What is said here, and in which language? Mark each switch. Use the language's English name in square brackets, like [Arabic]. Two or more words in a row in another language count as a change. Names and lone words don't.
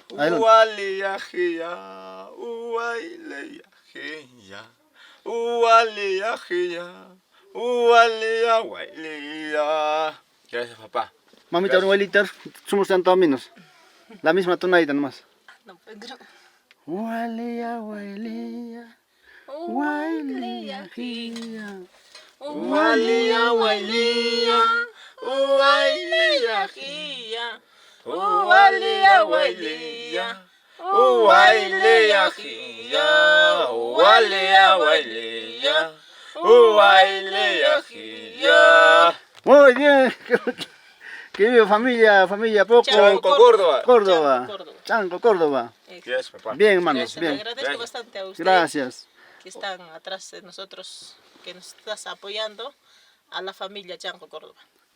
[Spanish] Gracias, papá. Mamita, abuelita, somos antabambinos. La misma tonadita nomás. No, pero... Hualea, hualea. Hualea, jía. Hualea, hualea. Hualea, jía. Hualea, hualea. Huailea, jía. Hualea, huailea. Huailea, jía. Muy bien. Querido familia poco. Chanco, Córdoba. Chanco, Córdoba. Gracias, papá. Bien, hermanos, Gracias, bien. le agradezco bastante a ustedes. Gracias. Que están atrás de nosotros, que nos estás apoyando, a la familia Chanco Córdoba.